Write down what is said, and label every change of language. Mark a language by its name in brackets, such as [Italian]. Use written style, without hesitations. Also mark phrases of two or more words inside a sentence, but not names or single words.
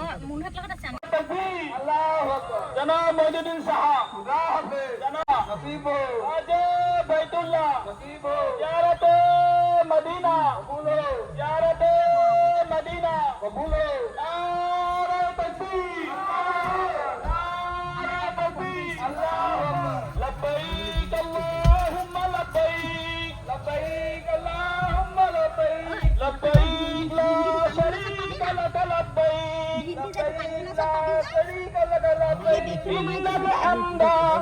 [Urdu] جناب معزالدین صاحب جناب نصیبو حج بیت اللہ نصیبو زیارت مدینہ قبولو زیارت مدینہ قبولو نعرہ تکبیر نعرہ تکبیر [Arabic] الله لبيك اللهم لبيك لبيك اللهم لبيك لبيك لا شريك لك لبيك لبيك لا شريك لك لبيك إن الحمد